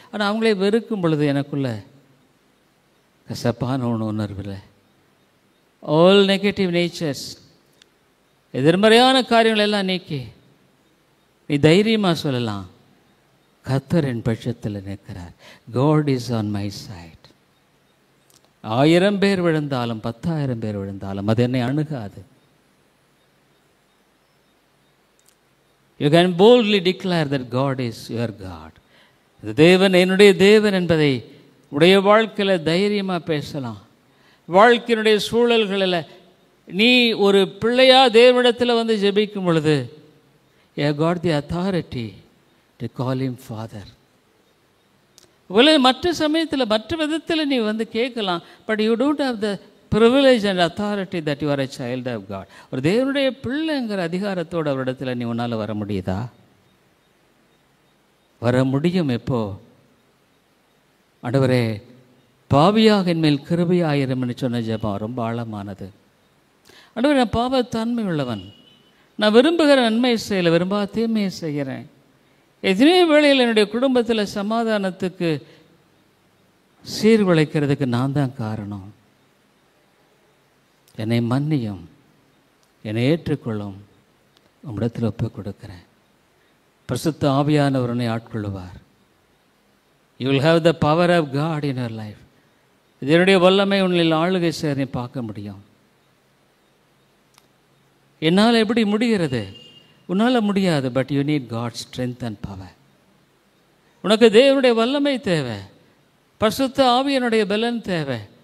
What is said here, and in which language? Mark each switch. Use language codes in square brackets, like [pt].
[ta] ஆனால் அவங்களே வெறுக்கும் பொழுது எனக்குள்ள கசப்பான உணர்வில் [en] all negative natures, [ta] எதிர்மறையான காரியங்கள் எல்லாம் நீக்கி நீ தைரியமாக சொல்லலாம், கர்த்தர் என் பட்சத்தில் நிற்கிறார். [en] God is on my side. [ta] 1000 பேர் விழுந்தாலும் 10,000 பேர் விழுந்தாலும் அது என்னை அணுகாது. [en] You can boldly declare that God is your God. [ta] தேவன் என்னுடைய தேவன் என்பதை உடைய வாழ்க்கையில் தைரியமாக பேசலாம். வாழ்க்கையினுடைய சூழல்களில் நீ ஒரு பிள்ளையா தேவனிடத்தில் வந்து ஜெபிக்கும் பொழுது [en] you have got the authority to call him father. [ta] மற்ற சமயத்தில் மற்ற விதத்தில் நீ வந்து கேட்கலாம், [en] But you don't have the privilege and authority that you are a child of God. [ta] ஒரு தேவனுடைய பிள்ளைங்கிற அதிகாரத்தோடு அவரிடத்தில் நீ உன்னால் வர முடியுதா? வர முடியும். எப்போ? ஆண்டவரே பாவியாக என்மேல் கிருபையாயிரம்னு சொன்ன ஜெபம் ரொம்ப ஆழமானது. ஆண்டவரே நான் பாவத்தன்மை உள்ளவன், நான் விரும்புகிற நன்மை செய்யலை, விரும்பாத தீமையை செய்கிறேன். எத்தனையோ வேளையில் என்னுடைய குடும்பத்தில் சமாதானத்துக்கு சீர்குலைக்கிறதுக்கு நான் தான் காரணம். என்னை மன்னியும், என்னை ஏற்றுக்கொள்ளும், உம்மிடத்தில் ஒப்புக் கொடுக்கிறேன். பரிசுத்த ஆவியானவர் உன்னை ஆட்கொள்ளுவார். [en] You will have the power of God in your life. [ta] இதனுடைய வல்லமை உன்னில் ஆளுகை சேர நீ பார்க்க முடியும். என்னால் எப்படி முடிகிறது? உன்னால் முடியாது. [en] But you need God strength and power. [ta] உனக்கு தேவனுடைய வல்லமை தேவை. பரிசுத்த ஆவியனுடைய பலன் தேவை.